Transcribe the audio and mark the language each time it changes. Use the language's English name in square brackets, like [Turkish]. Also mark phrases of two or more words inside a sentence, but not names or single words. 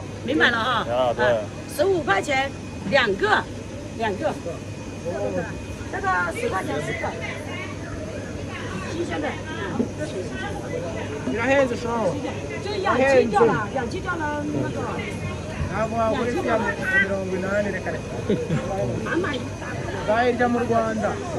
[Chinese] 明白了啊。啊，对。 15块钱两个。这个10块钱4个，新鲜的，这水新鲜的。你让孩子烧。就氧气掉了那个。 [Kinyarwanda] ntabwo wagura isi ya 80 reka reka zahirya mu Rwanda